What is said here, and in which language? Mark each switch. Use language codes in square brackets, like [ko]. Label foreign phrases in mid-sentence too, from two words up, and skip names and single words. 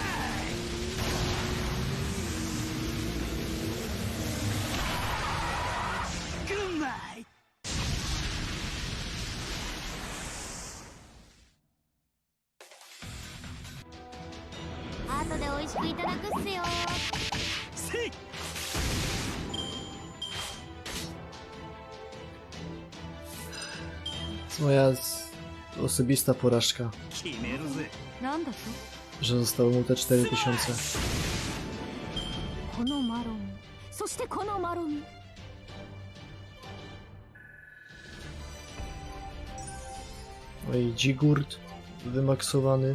[ja] グッマイ。後で美味しくいただくっすよ。せい。 [pl] To moja osobista porażka, [ja] 決めるぜ。なんだと [pl] że zostało mu te 4000. [ja] このマロン、そしてこのマロン。 [pl] Oj, Dzigurt wymaksowany.